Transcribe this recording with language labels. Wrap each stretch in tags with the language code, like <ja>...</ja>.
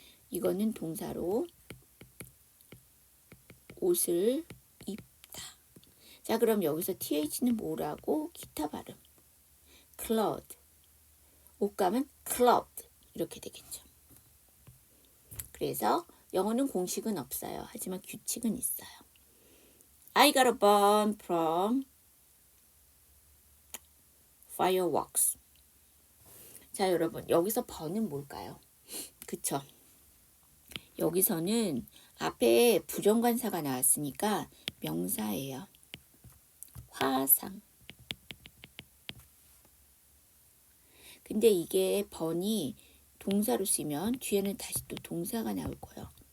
<ko>이거는 동사로 옷을 입다. 자, 그럼 여기서 th는 뭐라고? 기타 발음. cloth. 옷감은 cloth. 이렇게 되겠죠. 그래서 영어는 공식은 없어요. 하지만 규칙은 있어요.</ko> <en>I got a burn from fireworks.</en> <ko>자, 여러분 여기서 burn은 뭘까요? 그쵸? 여기서는 앞에 부정관사가 나왔으니까 명사예요. 화상. 근데 이게 burn이 동사로 쓰면 뒤에는 다시 또 동사가 나올 거예요.</ko>